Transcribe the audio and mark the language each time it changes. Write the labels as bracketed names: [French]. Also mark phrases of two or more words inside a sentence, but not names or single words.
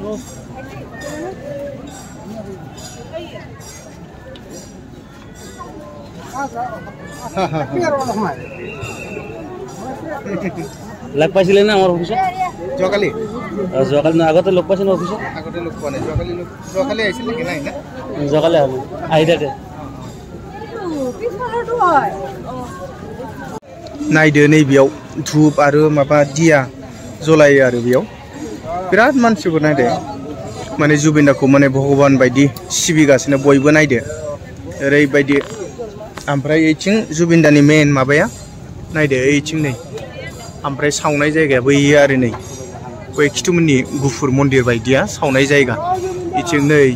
[Assamese] লগ পাইছিলে না আমার অফিসে যোৱাকালি না আগতে লগ পাইছিল অফিসে আগতে লগ পোৱা নাই যোৱাকালি আহিছিল নেকি নাই না যোৱাকালি আহি থাকে [Bodo] नायदो नैबेयाव धुप आरो माबा दिया जलायो आरो बेयाव बिराद मानसिफोर नायदो माने जुबिन दाखौ माने भगवान बायदि सिबिगासिनो बयबो नायदो ओरैबायदि ओमफ्राय ओइथिं जुबिन दानि मेन माबाया नायदो ओइथिं नै ओमफ्राय सावनाय जायगाया बैयो आरो नै बै खिथुमोननि गुफुर मन्दिर बायदिया सावनाय जायगा इथिं नै